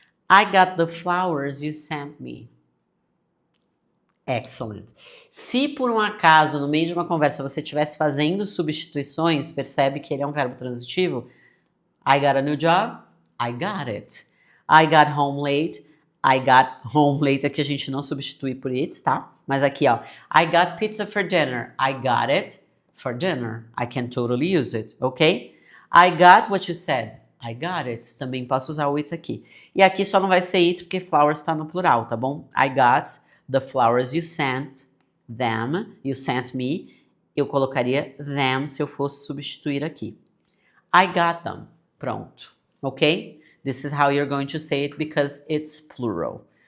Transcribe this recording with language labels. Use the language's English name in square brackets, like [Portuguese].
[English] I got the flowers you sent me. Excellent. [Portuguese] Se por um acaso, no meio de uma conversa, você estivesse fazendo substituições, percebe que ele é um verbo transitivo? [English] I got a new job. I got it. I got home late. I got home late. [Portuguese] Aqui a gente não substitui por it, tá? Mas aqui, ó. [English] I got pizza for dinner. I got it for dinner. I can totally use it, ok? I got what you said. I got it. [Portuguese] Também posso usar o it aqui. E aqui só não vai ser it porque flowers tá no plural, tá bom? [English] I got the flowers you sent them. You sent me. [Portuguese] Eu colocaria them se eu fosse substituir aqui. [English] I got them. Pronto. Ok? This is how you're going to say it because it's plural.